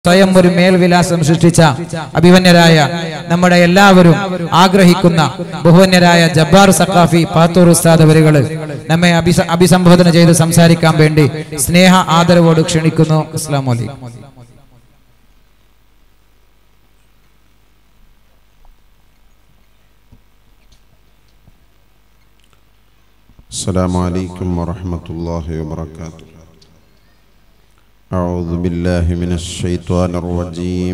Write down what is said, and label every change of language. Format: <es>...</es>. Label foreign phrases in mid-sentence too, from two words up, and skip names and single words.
<ml>സ്വയം ഒരു മേൽവിലാസം സൃഷ്ടിച്ച അഭിമന്യരായ നമ്മുടെ എല്ലാവരും ആഗ്രഹിക്കുന്ന ബഹുവന്യരായ ജബ്ബാർ സഖാഫി പാത്തൂർ ഉസ്താദ് അവരുകൾ നമ്മെ അഭിസംബോധന ചെയ്ത് സംസാരിക്കാൻ വേണ്ടി സ്നേഹ ആദരവോട് ക്ഷണിക്കുന്നു.</ml> <ar>السلام عليكم. السلام عليكم ورحمة الله وبركاته. أعوذ بالله من الشيطان الرجيم.</ar>